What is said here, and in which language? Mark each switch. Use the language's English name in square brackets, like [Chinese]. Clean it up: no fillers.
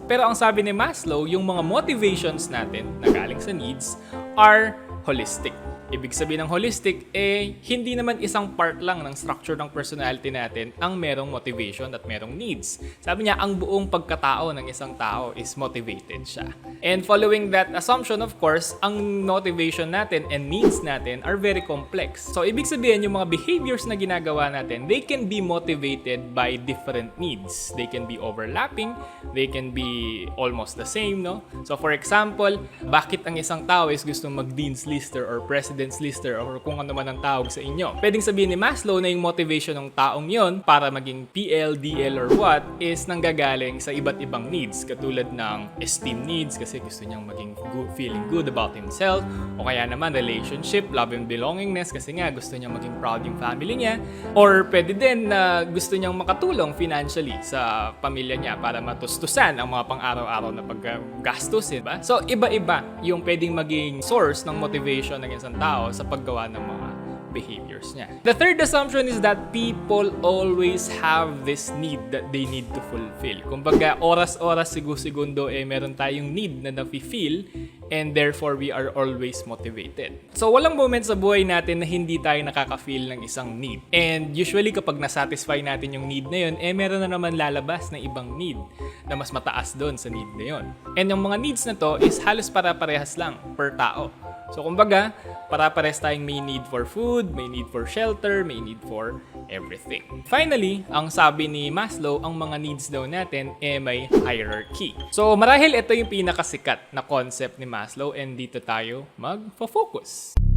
[Filipino] Pero ang sabi ni Maslow, yung mga motivations natin na galing sa needs [English] are holistic. [Filipino] Ibig sabihin ng holistic, hindi naman isang part lang ng structure ng personality natin ang merong motivation at merong needs. Sabi niya, ang buong pagkatao ng isang tao is motivated siya. [English] And following that assumption, of course, ang motivation natin and needs natin are very complex. So, [Filipino] ibig sabihin, yung mga behaviors na ginagawa natin, [English] they can be motivated by different needs. They can be overlapping, they can be almost the same, no? [Filipino] So, for example, bakit ang isang tao is gusto mag-dean's lister or president's lister or kung ano man ang tawag sa inyo? Pwedeng sabihin ni Maslow na yung motivation ng taong yon para maging PL, DL, or what is nanggagaling sa iba't ibang needs katulad ng esteem needs kasi gusto niyang maging good, [English] feeling good about himself, [Filipino] o kaya naman relationship, [English] love and belongingness [Filipino] kasi nga gusto niyang maging proud yung family niya, or pwede din na gusto niyang makatulong financially sa pamilya niya para matustusan ang mga pang-araw-araw na paggastusin, ba? So iba-iba yung pwedeng maging source ng motivation ng isang tao sa paggawa ng mga behaviors niya. [English] The third assumption is that people always have this need that they need to fulfill. [Filipino] Kumbaga, oras-oras, segundo, meron tayong need na nafe-feel [English] and therefore we are always motivated. [Filipino] So, walang moment sa buhay natin na hindi tayo nakaka-feel ng isang need. And usually, kapag nasatisfy natin yung need na yun, meron na naman lalabas na ibang need na mas mataas doon sa need na yun. And yung mga needs na to is halos para-parehas lang per tao. So, kumbaga, para-pares tayong may need for food, may need for shelter, may need for everything. Finally, ang sabi ni Maslow, ang mga needs daw natin may hierarchy. So, marahil ito yung pinakasikat na concept ni Maslow and dito tayo mag-focus.